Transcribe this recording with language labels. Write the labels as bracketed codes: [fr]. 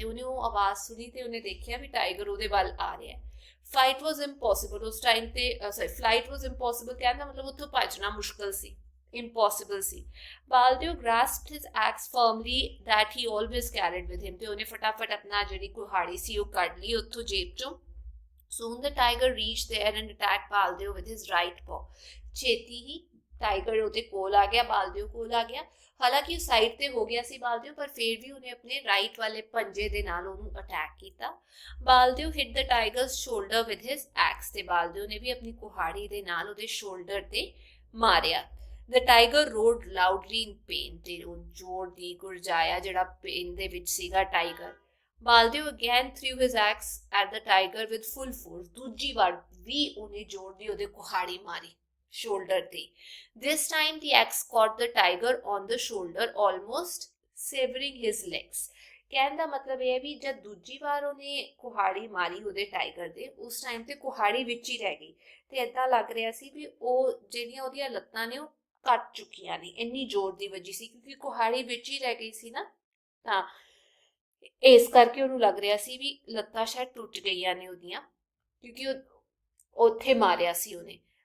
[pa] ਤੇ ਉਹਨੇ ਉਹ ਆਵਾਜ਼ ਸੁਣੀ ਤੇ ਉਹਨੇ ਦੇਖਿਆ ਵੀ ਟਾਈਗਰ ਉਹਦੇ ਵੱਲ ਆ ਰਿਹਾ। [en] Fight was impossible. [pa] ਉਸ ਟਾਈਮ ਤੇ [en] flight was impossible [pa] ਕਹਿਣ ਦਾ ਮਤਲਬ ਉੱਥੋਂ ਭੱਜਣਾ ਮੁਸ਼ਕਲ ਸੀ, impossible ਸੀ। [en] Baldev grasped his axe firmly that he always carried with him। [pa] ਤੇ ਉਹਨੇ ਫਟਾਫਟ ਆਪਣਾ ਜਿਹੜੀ ਕੁਹਾੜੀ ਸੀ ਉਹ ਕੱਢ ਲਈ ਉੱਥੋਂ ਜੇਬ ਚੋਂ। [en] Soon the tiger reached there and attacked Baldev with his right paw। [pa] ਛੇਤੀ ਹੀ ਟਾਈਗਰ ਉਹਦੇ ਕੋਲ ਆ ਗਿਆ, ਬਾਲਦੇਵ ਕੋਲ ਆ ਗਿਆ। ਹਾਲਾਂਕਿ ਉਹ ਸਾਈਡ ਤੇ ਹੋ ਗਿਆ ਸੀ ਬਾਲਦੇਵ, ਪਰ ਫਿਰ ਵੀ ਉਹਨੇ ਆਪਣੇ ਰਾਈਟ ਵਾਲੇ ਪੰਜੇ ਦੇ ਨਾਲ ਉਹਨੂੰ ਅਟੈਕ ਕੀਤਾ। [en] Baldev hit the tiger's shoulder with his axe. [pa] ਤੇ ਬਾਲਦੇਵ ਨੇ ਵੀ ਆਪਣੀ ਕੁਹਾੜੀ ਦੇ ਨਾਲ ਉਹਦੇ ਸ਼ੋਲਡਰ ਤੇ ਮਾਰਿਆ। [en] The tiger roared loudly in pain. [pa] ਤੇ ਉਹ ਜ਼ੋਰ ਦੀ ਗੁਰਜਾਇਆ ਜਿਹੜਾ ਪੇਨ ਦੇ ਵਿੱਚ ਸੀਗਾ tiger. [en] Baldev again threw his axe at the tiger with full force. [pa] ਦੂਜੀ ਵਾਰ ਵੀ ਉਹਨੇ ਜ਼ੋਰ ਦੀ ਉਹਦੇ ਕੁਹਾੜੀ ਮਾਰੀ shoulder ਤੇ। [en] This time the axe caught the tiger on the shoulder almost severing his legs। [pa] ਕਹਿਣ ਦਾ ਮਤਲਬ ਇਹ ਹੈ ਵੀ ਜਦ ਦੂਜੀ ਵਾਰ ਉਹਨੇ ਕੁਹਾੜੀ ਮਾਰੀ ਉਹਦੇ ਟਾਈਗਰ ਦੇ, ਉਸ ਟਾਈਮ ਤੇ ਕੁਹਾੜੀ ਵਿੱਚ ਹੀ ਰਹਿ ਗਈ ਤੇ ਏਦਾਂ ਲੱਗ ਰਿਹਾ ਸੀ ਵੀ ਉਹ ਜਿਹੜੀਆਂ ਉਹਦੀਆਂ ਲੱਤਾਂ ਨੇ ਉਹ ਕੱਟ ਚੁੱਕੀਆਂ ਨੇ, ਇੰਨੀ ਜ਼ੋਰ ਦੀ ਵੱਜੀ ਸੀ ਕਿਉਂਕਿ ਕੁਹਾੜੀ ਵਿੱਚ ਹੀ ਰਹਿ ਗਈ ਸੀ ਨਾ, ਤਾਂ ਇਸ ਕਰਕੇ ਉਹਨੂੰ ਲੱਗ ਰਿਹਾ ਸੀ ਵੀ ਲੱਤਾਂ ਸ਼ਾਇਦ ਟੁੱਟ ਗਈਆਂ ਨੇ ਉਹਦੀਆਂ, ਕਿਉਂਕਿ ਉਹ ਉੱਥੇ ਮਾਰਿਆ ਸੀ ਉਹਨੇ।